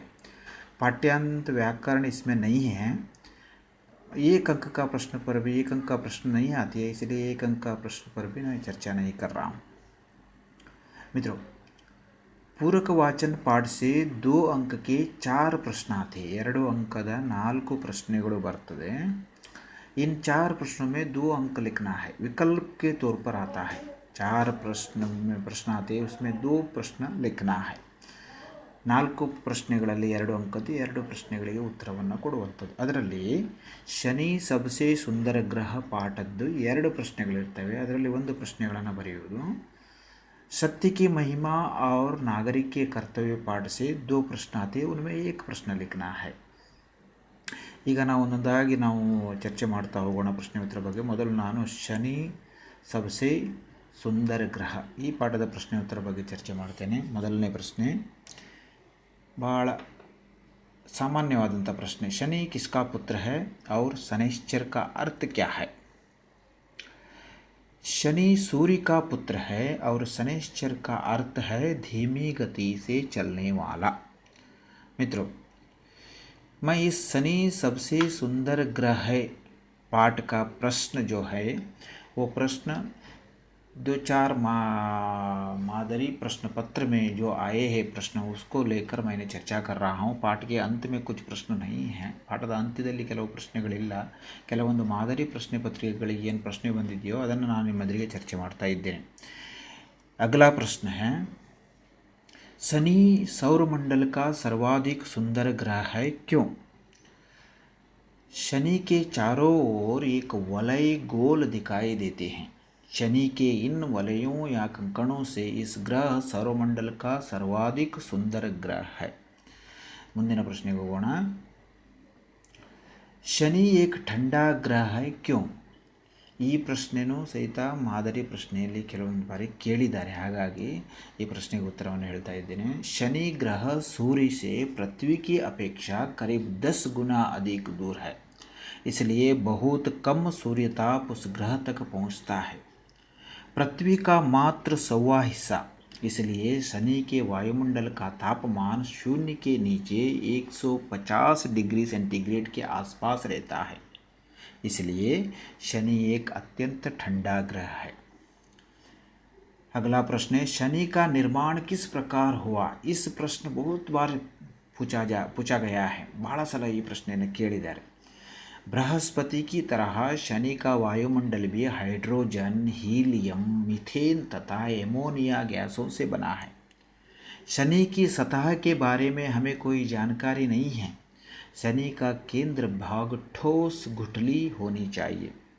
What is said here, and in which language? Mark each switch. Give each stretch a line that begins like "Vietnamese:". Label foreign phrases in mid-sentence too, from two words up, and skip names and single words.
Hindi: पाठ्यांत व्याकरण इसमें नहीं है। एक अंक का प्रश्न पर भी एक अंक का प्रश्न नहीं आती है, इसलिए एक अंक का प्रश्न पर भी मैं चर्चा नहीं कर रहा हूँ। मित्रों, पूरक वाचन पाठ से 2 अंक के 4 प्रश्न आते हैं।
Kannada: 2 अंकದ 4 ಪ್ರಶ್ನೆಗಳು ಬರ್ತದೆ।
Hindi: इन 4 प्रश्नों में 2 अंक लिखना है, विकल्प के तौर पर आता है। 4 प्रश्न आते हैं, उसमें 2 प्रश्न लिखना है।
Kannada: 4 ಪ್ರಶ್ನೆಗಳಲ್ಲಿ 2 ಅಂಕದ್ದು 2 ಪ್ರಶ್ನೆಗಳಿಗೆ ಉತ್ತರವನ್ನು ಕೊಡುವಂಥದ್ದು। ಅದರಲ್ಲಿ ಶನಿ ಸಬ್ಸೆ ಸುಂದರ ಗ್ರಹ ಪಾಠದ್ದು 2 ಪ್ರಶ್ನೆಗಳಿರ್ತವೆ, ಅದರಲ್ಲಿ 1 ಪ್ರಶ್ನೆಗಳನ್ನು ಬರೆಯುವುದು।
Hindi: सत्य की महिमा और नागरिक के कर्तव्य पाठ से 2 प्रश्न आते हैं, उनमें 1 प्रश्न लिखना है।
Kannada: ಈಗ ನಾವು ಒಂದೊಂದಾಗಿ ನಾವು ಚರ್ಚೆ ಮಾಡ್ತಾ ಹೋಗೋಣ ಪ್ರಶ್ನೆ ಉತ್ತರ ಬಗ್ಗೆ। ಮೊದಲು ನಾನು ಶನಿ ಸಬ್ಸೆ ಸುಂದರ ಗ್ರಹ ಈ ಪಾಠದ ಪ್ರಶ್ನೆ ಉತ್ತರ ಬಗ್ಗೆ ಚರ್ಚೆ ಮಾಡ್ತೇನೆ। ಮೊದಲನೇ ಪ್ರಶ್ನೆ ಭಾಳ ಸಾಮಾನ್ಯವಾದಂಥ ಪ್ರಶ್ನೆ।
Hindi: शनि किसका पुत्र है और शनैश्चर का अर्थ क्या है? शनि सूर्य का पुत्र है और शनैश्चर का अर्थ है धीमी गति से चलने वाला। मित्रों, मैं इस शनि सबसे सुंदर ग्रह है पाठ का प्रश्न जो है वो प्रश्न 2-4 मादरी प्रश्न पत्र में जो आए हैं प्रश्न, उसको लेकर मैंने चर्चा कर रहा हूँ। पाठ के अंत में कुछ प्रश्न नहीं हैं,
Kannada: ಪಾಠದ ಅಂತ್ಯದಲ್ಲಿ ಕೆಲವು ಪ್ರಶ್ನೆಗಳಿಲ್ಲ। ಕೆಲವೊಂದು ಮಾದರಿ ಪ್ರಶ್ನೆ ಪತ್ರಿಕೆಗಳಿಗೆ ಏನು ಪ್ರಶ್ನೆ ಬಂದಿದೆಯೋ ಅದನ್ನು ನಾನು ನಿಮ್ಮೆದುರಿಗೆ ಚರ್ಚೆ ಮಾಡ್ತಾ ಇದ್ದೇನೆ।
Hindi: अगला प्रश्न है, शनि सौरमंडल का सर्वाधिक सुंदर ग्रह है, क्यों? शनि के चारों ओर एक वलय गोल दिखाई देते हैं। शनि के इन वलयों या कंकणों से इस ग्रह सौरमंडल का सर्वाधिक सुंदर ग्रह है।
Kannada: ಮುಂದಿನ ಪ್ರಶ್ನೆಗೆ ಹೋಗೋಣ।
Hindi: ಶನಿ एक ठंडा ग्रह है, क्यों?
Kannada: ಈ ಪ್ರಶ್ನೆನೂ ಸಹಿತ ಮಾದರಿ ಪ್ರಶ್ನೆಯಲ್ಲಿ ಕೆಲವೊಂದು ಬಾರಿ ಕೇಳಿದ್ದಾರೆ, ಹಾಗಾಗಿ ಈ ಪ್ರಶ್ನೆಗೆ ಉತ್ತರವನ್ನು ಹೇಳ್ತಾ ಇದ್ದೇನೆ।
Hindi: शनि ग्रह सूर्य से पृथ्वी की अपेक्षा करीब 10 गुना अधिक दूर है, इसलिए बहुत कम सूर्यताप उस ग्रह तक पहुंचता है। पृथ्वी का मात्र 1/4 हिस्सा, इसलिए शनि के वायुमंडल का तापमान शून्य के नीचे 150 डिग्री सेंटीग्रेड के आसपास रहता है, इसलिए शनि एक अत्यंत ठंडा ग्रह है। अगला प्रश्न है, शनि का निर्माण किस प्रकार हुआ? इस प्रश्न बहुत बार पूछा गया है,
Kannada: ಬಹಳ ಸಲ ಈ ಪ್ರಶ್ನೆಯನ್ನು ಕೇಳಿದ್ದಾರೆ।
Hindi: बृहस्पति की तरह शनि का वायुमंडल भी हाइड्रोजन, हीलियम, मीथेन तथा एमोनिया गैसों से बना है। शनि की सतह के बारे में हमें कोई जानकारी नहीं है। शनि का केंद्र भाग ठोस गुठली होनी चाहिए।